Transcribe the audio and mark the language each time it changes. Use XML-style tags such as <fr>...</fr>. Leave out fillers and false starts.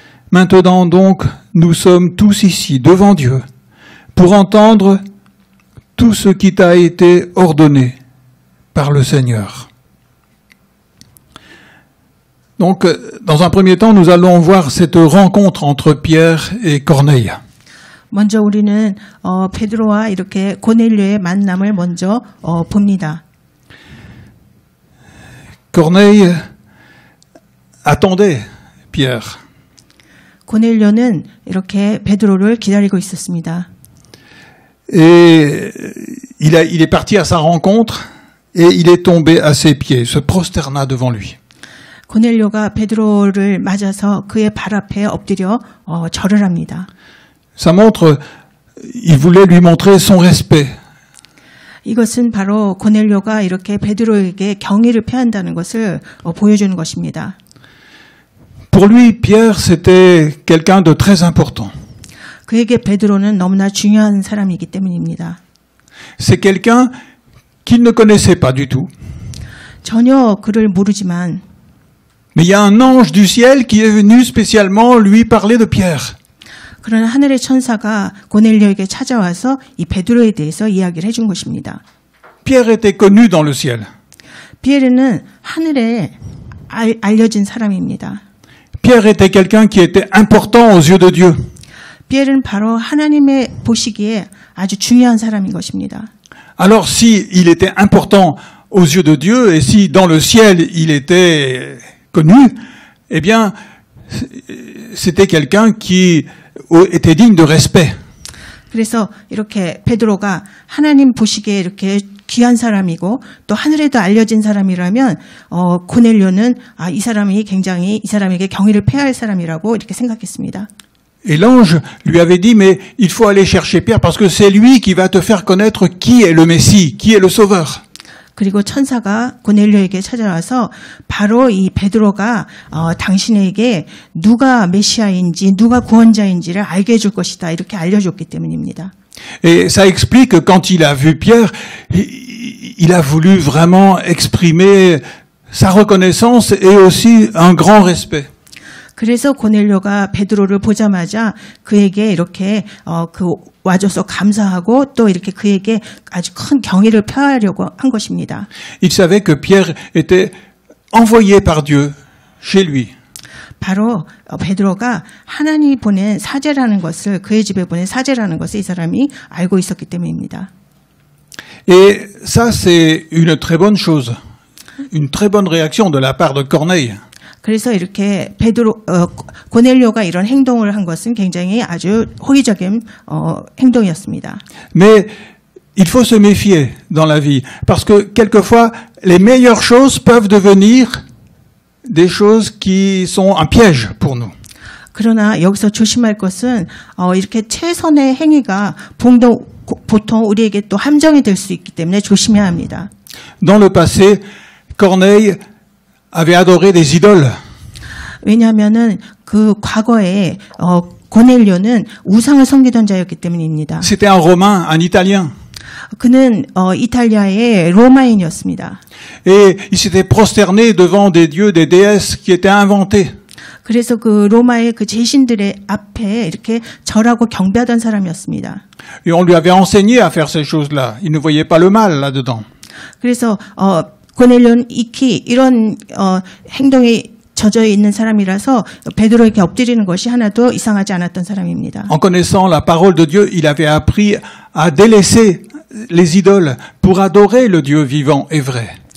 <fr>Maintenant donc, nous sommes tous ici devant Dieu, pour entendre tout ce qui t'a été ordonné par le Seigneur. » Donc, dans un premier temps, nous allons voir cette rencontre entre Pierre et Corneille.</fr> <ko>먼저 우리는 베드로와 이렇게 고넬료의 만남을 먼저 봅니다.</ko> <fr>Corneille attendait Pierre.</fr> <ko>고넬료는 이렇게 베드로를 기다리고 있었습니다.</ko> <fr>Et il est parti à sa rencontre et il est tombé à ses pieds, se prosterna devant lui.</fr> <ko>고넬료가 베드로를 맞아서 그의 발 앞에 엎드려 절을 합니다.</ko> <fr>Ça montre, il voulait lui montrer son respect.</fr> <ko>이것은 바로 고넬료가 이렇게 베드로에게 경의를 표한다는 것을 보여주는 것입니다.</ko> <fr>Pour lui, Pierre, c'était quelqu'un de très important.</fr> <ko>그에게 베드로는 너무나 중요한 사람이기 때문입니다.</ko> <fr>C'est quelqu'un qu'il ne connaissait pas du tout.</fr> <ko>전혀 그를 모르지만</ko> <fr>Mais il y a un ange du ciel qui est venu spécialement lui parler de Pierre.</fr> <ko>그러나 하늘의 천사가 고넬료에게 찾아와서 이 베드로에 대해서 이야기를 해준 것입니다.</ko> <fr>Pierre était connu dans le ciel.</fr> <ko>피에르는 하늘에 알려진 사람입니다.</ko> <fr>Pierre était quelqu'un qui était important aux yeux de Dieu.</fr> <ko>피에르는 바로 하나님의 보시기에 아주 중요한 사람인 것입니다.</ko> <fr>Alors si il était important aux yeux de Dieu et si dans le ciel il était connu, eh bien c'était quelqu'un qui était digne de respect.</fr> <ko>그래서 이렇게 베드로가 하나님 보시기에 이렇게 귀한 사람이고 또 하늘에도 알려진 사람이라면 고넬료는 이 사람이 굉장히 이 사람에게 경의를 표할 사람이라고 이렇게 생각했습니다.</ko> <fr>Et l'ange lui avait dit, mais il faut aller chercher Pierre parce que c'est lui qui va te faire connaître qui est le Messie, qui est le Sauveur.</fr> <ko>그리고 천사가 고넬료에게 찾아와서 바로 이 베드로가 당신에게 누가 메시아인지 누가 구원자인지를 알게 해줄 것이다 이렇게 알려줬기 때문입니다.</ko> <fr>Et ça explique que quand il a vu Pierre, il a voulu vraiment exprimer sa reconnaissance et aussi un grand respect.</fr> <ko>그래서 고넬료가 베드로를 보자마자 그에게 이렇게 와줘서 감사하고 또 이렇게 그에게 아주 큰 경의를 표하려고 한 것입니다.</ko> <fr>Il savait que Pierre était envoyé par Dieu chez lui.</fr> <ko>바로 베드로가 하나님이 보낸 사제라는 것을 그의 집에 보낸 사제라는 것을 이 사람이 알고 있었기 때문입니다.</ko> <fr>Et ça c'est une très bonne chose, une très bonne réaction de la part de Corneille.</fr> <ko>그래서 이렇게 고넬료가 이런 행동을 한 것은 굉장히 아주 호의적인 행동이었습니다.</ko> <fr>Mais il faut se méfier dans la vie parce que quelquefois les meilleures choses peuvent devenir des choses qui sont un piège pour nous.</fr> <ko>그러나 여기서 조심할 것은 이렇게 최선의 행위가 보통 우리에게 또 함정이 될 수 있기 때문에 조심해야 합니다.</ko> <fr>Dans le passé, Corneille avait adoré des idoles.</fr> <ko>왜냐하면은 그 과거에 고넬료는 우상을 섬기던 자였기 때문입니다.</ko> <fr>C'était un Romain, un Italien.</fr> <ko>그는 이탈리아의 로마인이었습니다.</ko> <fr>Et il s'était prosterné devant des dieux, des déesses qui étaient inventés.</fr> <ko>그래서 그 로마의 그 제신들의 앞에 이렇게 절하고 경배하던 사람이었습니다.</ko> <fr>Et on lui avait enseigné à faire ces choses-là. Il ne voyait pas le mal là-dedans.</fr> <ko>그래서 고넬료는 익히 이런 행동에 젖어 있는 사람이라서 베드로에게 엎드리는 것이 하나도 이상하지 않았던 사람입니다.</ko> <fr>En connaissant la parole de Dieu, il avait appris à délaisser les idoles pour adorer le Dieu vivant et vrai.</fr>